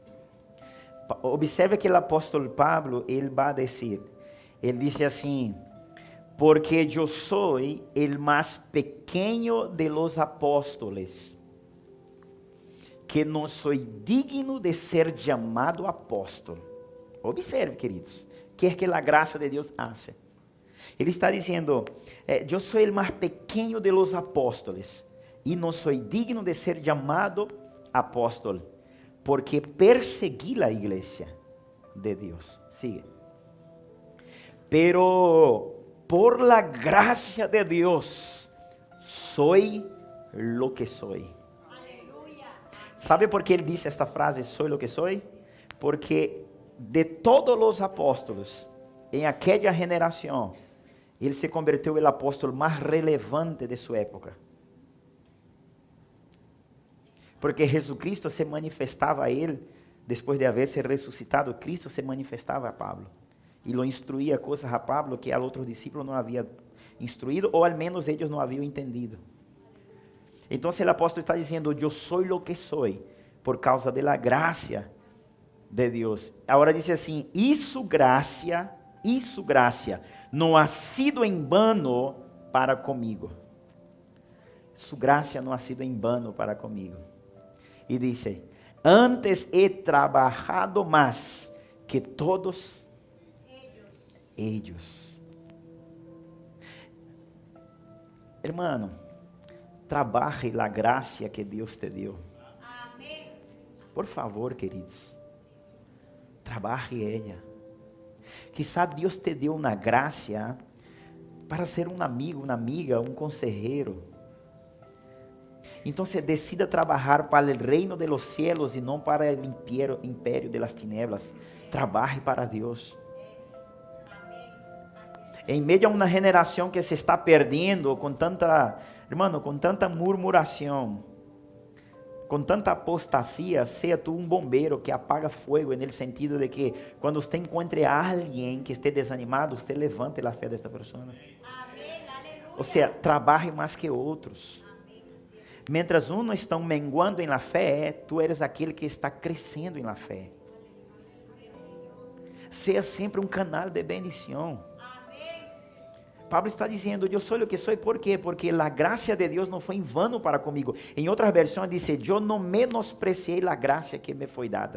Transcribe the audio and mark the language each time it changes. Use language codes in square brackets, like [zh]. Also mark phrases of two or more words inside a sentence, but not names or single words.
[pt] Observe que o apóstolo Pablo, ele vai dizer, ele disse assim: porque eu sou o mais pequeno [es] de los apóstolos, [pt] que não sou digno de ser chamado apóstolo. Observe, queridos, que é que a graça de Deus hace. Ele está dizendo: eu sou o mais pequeno [es] de los apóstolos, [pt] e não sou digno de ser chamado apóstolo, [es] porque perseguí la iglesia de Dios. Sigue. Pero por la gracia de Dios, soy lo que soy. ¿Sabe por qué él dice esta frase, soy lo que soy? Porque de todos los apóstolos, en aquella generación, [pt] ele se converteu [es] en el apóstolo más relevante de su época. [pt] Porque Jesucristo se manifestava a ele, [es] después de haberse resucitado, Cristo se manifestava a Pablo. [pt] E [es] lo instruía cosas [pt] a Pablo que a outros discípulos não havia instruído, ou [es] al menos [pt] eles não haviam entendido. Então o apóstolo está dizendo, eu sou lo que sou, por causa da graça de Deus. Agora diz assim, e su graça não [es] ha sido [pt] em vano para comigo. Su graça não [es] ha sido [pt] em vano para comigo. E disse, [es] antes he trabajado más que todos ellos. Hermano, [pt] trabalhe la graça que Deus te deu. Por favor, queridos, trabalhe ela. Quizá Deus te deu uma graça para ser um amigo, uma amiga, um conselheiro. Então, decida trabalhar para o reino [es] de los cielos [pt] e não para o império [es] de las tinieblas. [pt] Trabalhe para Deus. Em meio a uma geração que se está perdendo com tanta, hermano, com tanta murmuração, com tanta apostasia, seja tu um bombeiro que apaga fogo, no sentido de que quando você encontre a alguém que esteja desanimado, você levante a fé desta pessoa. Ou seja, trabalhe mais que outros. [es] Mientras unos [pt] estão menguando em la fé, [es] tu eres [pt] aquele que está crescendo em la fé. Seja sempre um canal de bendição. Pablo está dizendo, eu sou o que sou, por quê? Porque a graça de Deus não foi em vano para comigo. Em outras versões diz, eu não menospreciei a graça que me foi dada.